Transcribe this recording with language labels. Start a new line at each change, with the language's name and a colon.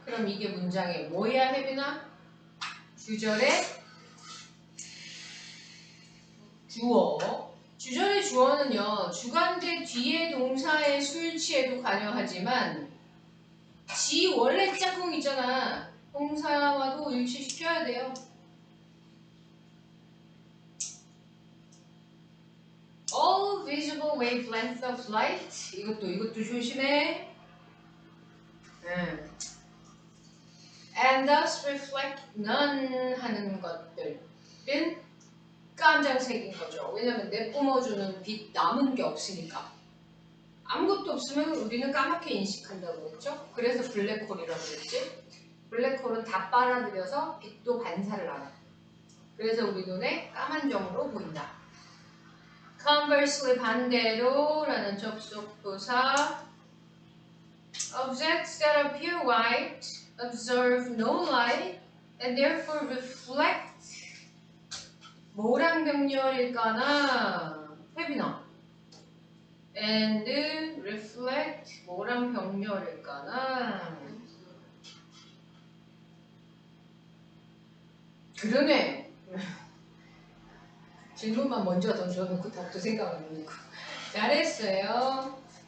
Korean: 그럼 이게 문장의 뭐야 혜빈아? 주절의 주어. 주절의 주어는요. 주관대 뒤에 동사의 수일치에도 관여하지만 지 원래 짝꿍 있잖아. 동사와도 일치시켜야 돼요.
English: All visible wavelength of light.
Korean: 이것도 조심해.
English: And thus reflect none
Korean: 하는 것들은 깜장색인 거죠. 왜냐면 내뿜어주는 빛 남은 게 없으니까. 아무것도 없으면 우리는 까맣게 인식한다고 그랬죠. 그래서 블랙홀이라고 그랬지. 블랙홀은 다 빨아들여서 빛도 반사를 안 해. 그래서 우리 눈에 까만 점으로 보인다.
English: Conversely
Korean: 반대로 라는 접속부사
English: Objects that appear white observe no light and therefore reflect
Korean: 뭐랑 병렬일까나? 혜빈아
English: and reflect
Korean: 뭐랑 병렬일까나? 그러네. 질문만 먼저 던져놓고 답도 생각 안 해놓고 잘했어요.